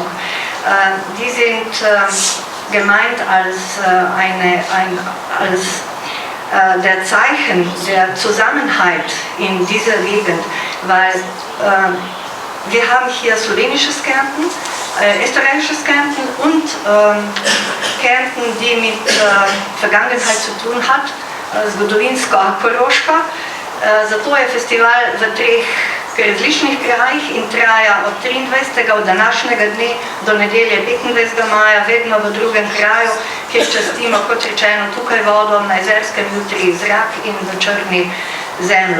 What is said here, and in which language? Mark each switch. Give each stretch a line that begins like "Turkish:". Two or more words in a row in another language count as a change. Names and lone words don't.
German: Die sind gemeint als der Zeichen der Zusammenhalt in dieser Gegend, weil wir haben hier slowenisches Kärnten, österreichisches Kärnten und Kärnten, die mit Vergangenheit zu tun hat,
Slovenian: zgodovinsko Koroška. Zato je festival v treh različnih krajih in traja od 23. od današnjega dne do nedelje 25. maja, vedno v drugem kraju, kjer častimo, kot rečeno, tukaj vodo, na Jezerskem jutri zrak in v Črni zemljo.